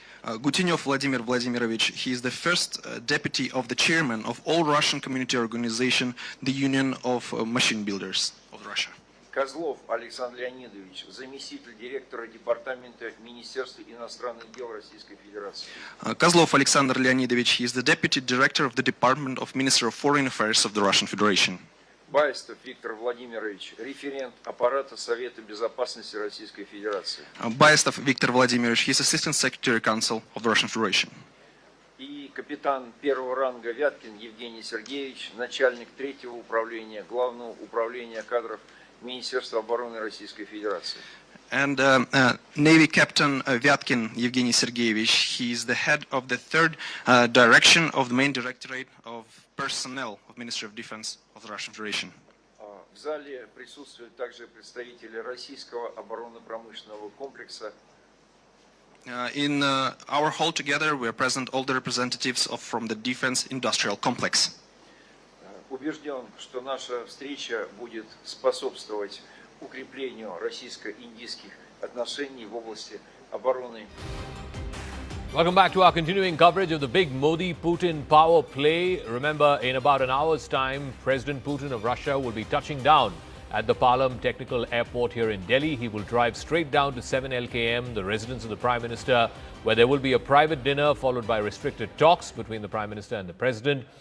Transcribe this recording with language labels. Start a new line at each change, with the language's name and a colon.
English: Gutinov Vladimir Vladimirovich, he is the first deputy of the chairman of All Russian Community Organization, the Union of Machine Builders of Russia.
Russian: Козлов Александр Леонидович, заместитель директора департамента Министерства иностранных дел Российской Федерации.
English: Kozlov Alexander Leonidovich, he is the deputy director of the Department of Ministry of Foreign Affairs of the Russian Federation.
Russian: Баистов Виктор Владимирович, референт аппарата Совета Безопасности Российской Федерации.
English: Baistov Viktor Vladimirovich, he is Assistant Secretary Council of the Russian Federation.
Russian: И капитан первого ранга Вяткин Евгений Сергеевич, начальник третьего управления Главного управления кадров Министерства обороны Российской Федерации.
English: And Navy Captain Vyatkin Evgeny Sergeyevich, he is the head of the third direction of the main directorate of personnel of Ministry of Defense of the Russian Federation.
Russian: В зале присутствуют также представители российского оборонно-промышленного комплекса.
English: In our hall together, we are present all the representatives from the defense industrial complex.
Russian: Убежден, что наша встреча будет способствовать укреплению российско-индийских отношений в области обороны.
English: Welcome back to our continuing coverage of the big Modi-Putin power play. Remember, in about an hour's time, President Putin of Russia will be touching down at the Palam Technical Airport here in Delhi. He will drive straight down to 7 LKM, the residence of the Prime Minister, where there will be a private dinner followed by restricted talks between the Prime Minister and the President.